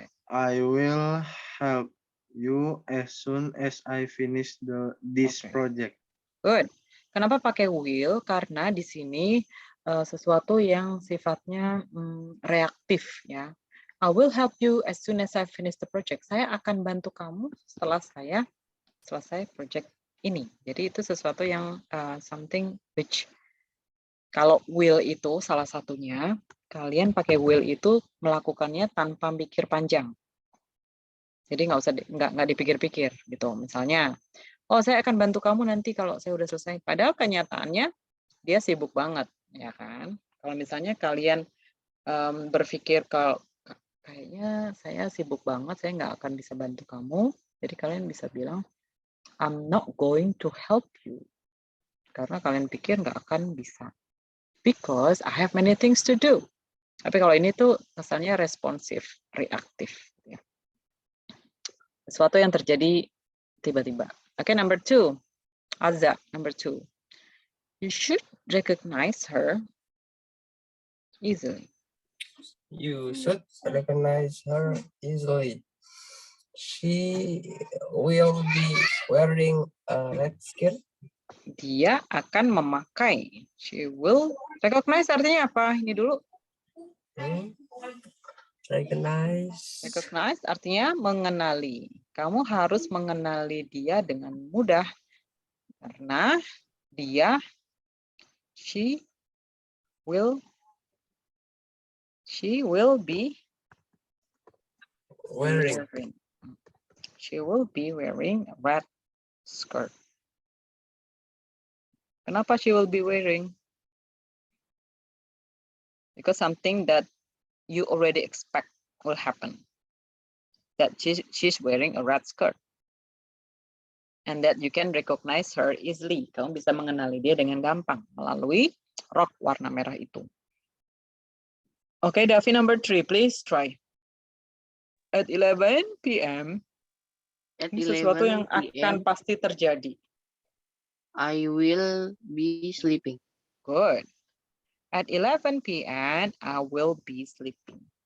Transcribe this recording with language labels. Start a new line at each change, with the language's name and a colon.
English: I will help you as soon as I finish this Okay. project. Good.
Indonesian: Kenapa pakai will? Karena di sini sesuatu yang sifatnya reaktif ya.
English: I will help you as soon as I finish the project.
Indonesian: Saya akan bantu kamu setelah saya selesai project ini. Jadi itu sesuatu yang
English: something which
Indonesian: kalau will itu salah satunya, kalian pakai will itu melakukannya tanpa mikir panjang. Jadi nggak dipikir-pikir gitu. Misalnya, oh saya akan bantu kamu nanti kalau saya udah selesai. Padahal kenyataannya dia sibuk banget, ya kan? Kalau misalnya kalian berpikir kalau kayaknya saya sibuk banget, saya nggak akan bisa bantu kamu. Jadi kalian bisa bilang,
English: I'm not going to help you.
Indonesian: Karena kalian pikir nggak akan bisa.
English: Because I have many things to do.
Indonesian: Tapi kalau ini tuh kesannya responsif, reaktif. Ya. Sesuatu yang terjadi tiba-tiba.
English: Oke, number 2. Azza, number 2. You should recognize her easily. You should recognize her easily. She will be wearing a red skirt.
Indonesian: Dia akan memakai.
English: She will recognize
Indonesian: artinya apa? Ini dulu. Recognize artinya mengenali. Kamu harus mengenali dia dengan mudah. Karena dia,
English: she will be wearing. She will be wearing a red skirt.
Indonesian: Kenapa
English: she will be wearing? Because something that you already expect will happen. That she's wearing a red skirt. And that you can recognize her easily.
Indonesian: Kamu bisa mengenali dia dengan gampang melalui rok warna merah itu.
English: Okay, Davi number 3, please try. At 11 p.m. At
Indonesian: Ini sesuatu yang
English: 11
Indonesian: akan
English: p.m.
Indonesian: pasti terjadi.
English: I will be sleeping. Good. At 11 p.m. I will be sleeping.